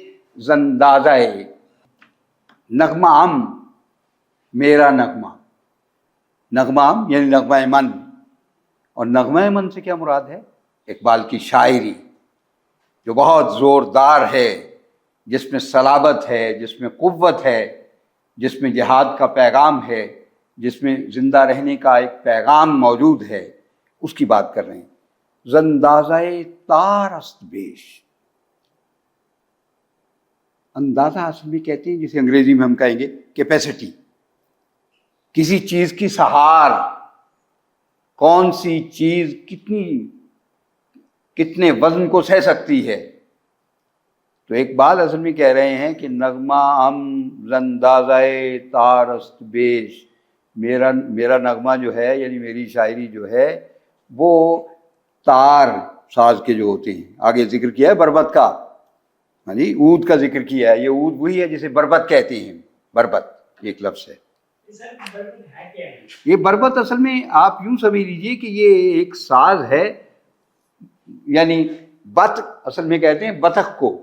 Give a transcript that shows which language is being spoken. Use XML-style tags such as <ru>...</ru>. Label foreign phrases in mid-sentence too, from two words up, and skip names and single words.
<fa>زندازہ، نغمہ ام،</fa> <ur>میرا نغمہ،</ur> <fa>نغمہ ام</fa> <ur>یعنی</ur> <fa>نغمہ من،</fa> <ur>اور</ur> <fa>نغمہ من</fa> <ur>سے کیا مراد ہے؟ اقبال کی شاعری جو بہت زوردار ہے، جس میں صلابت ہے، جس میں قوت ہے، جس میں جہاد کا پیغام ہے، جس میں زندہ رہنے کا ایک پیغام موجود ہے، اس کی بات کر رہے ہیں۔</ur> <fa>زندازہ تار است بیش،</fa> <ur>اندازہ اصل میں کہتے ہیں جسے انگریزی میں ہم کہیں گے کیپیسٹی، کسی چیز کی سہار، کون سی چیز کتنے وزن کو سہ سکتی ہے۔ تو اقبال اصل میں کہہ رہے ہیں کہ</ur> <fa>نغمہ ام زندازہ تار است بیش،</fa> <ur>میرا نغمہ جو ہے یعنی میری شاعری جو ہے وہ تار ساز کے جو ہوتے ہیں، آگے ذکر کیا ہے بربت کا، ہاں جی عود کا ذکر کیا ہے، یہ عود وہی ہے جسے بربت کہتے ہیں، بربت ایک لفظ ہے۔ یہ بربت اصل میں آپ یوں سمجھ لیجئے کہ یہ ایک ساز ہے، یعنی بت اصل میں کہتے ہیں بطخ کو۔</ur>